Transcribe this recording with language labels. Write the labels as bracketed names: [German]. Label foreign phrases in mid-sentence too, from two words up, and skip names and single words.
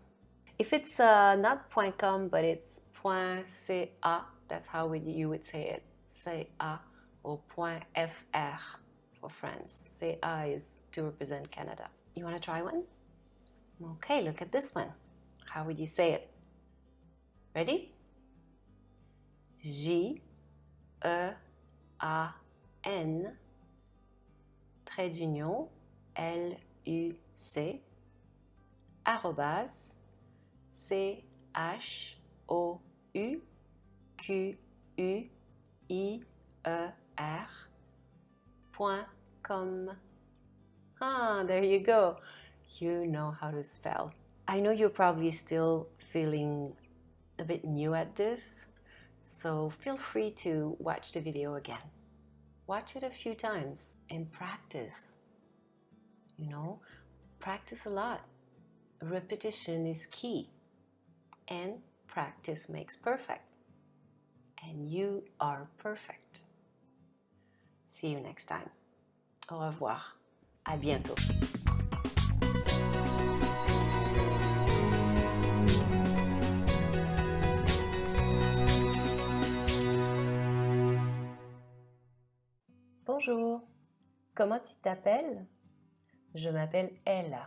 [English] If it's not .com, but it's .ca, that's how you would say it. .ca or .fr for France. CA is to represent Canada. You want to try one? Okay, look at this one. How would you say it? Ready? [French] J-E-A-N trait d'union L-U-C arrobase CHOUQUIER.com. [English] Ah, there you go. You know how to spell. I know you're probably still feeling a bit new at this, so feel free to watch the video again. Watch it a few times and practice. You know, practice a lot. Repetition is key. And practice makes perfect. And you are perfect. See you next time. [French] Au revoir. À bientôt. Bonjour. Comment tu t'appelles? Je m'appelle Ella.